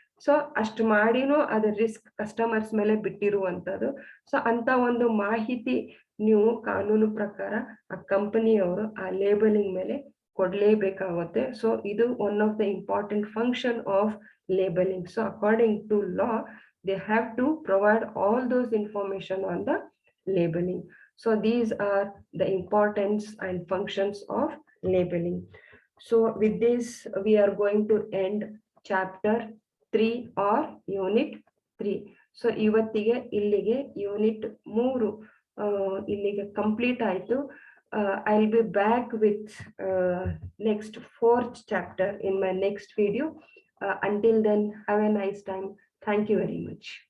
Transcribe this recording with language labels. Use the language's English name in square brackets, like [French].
[Kannada] So ಅಷ್ಟು ಮಾಡಿನೂ ಅದ್ರ ರಿಸ್ಕ್ ಕಸ್ಟಮರ್ಸ್ ಮೇಲೆ ಬಿಟ್ಟಿರುವಂತದ್ದು. ಸೊ ಅಂತ ಒಂದು ಮಾಹಿತಿ ನೀವು ಕಾನೂನು ಪ್ರಕಾರ ಆ ಕಂಪನಿಯವರು ಆ ಲೇಬಲಿಂಗ್ ಮೇಲೆ ಕೊಡ್ಲೇಬೇಕಾಗುತ್ತೆ. [English] so [Kannada] ಇದು [English] One of the important function of labeling. So according to law, they have to provide all those information on the labeling. So these are the importance and functions of labeling. So with this, we are going to end chapter 3 or unit 3. [Kannada] So ಇವತ್ತಿಗೆ ಇಲ್ಲಿಗೆ unit 3 ಇಲ್ಲಿಗೆ complete ಆಯಿತು. [English] I'll be back with next 4th chapter in my next video. Until then, have a nice time. Thank you very much.